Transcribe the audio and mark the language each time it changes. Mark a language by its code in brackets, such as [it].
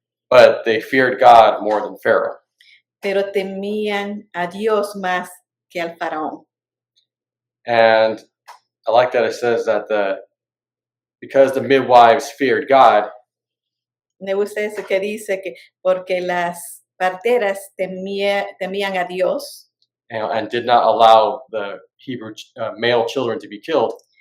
[en] But they feared God more than Pharaoh. [es] Pero temían a Dios más que al faraón. [en] And I like that it says that because the midwives feared God, [es] Me gusta eso que dice que porque las parteras temían a Dios, [en] and did not allow the Hebrew male children to be killed,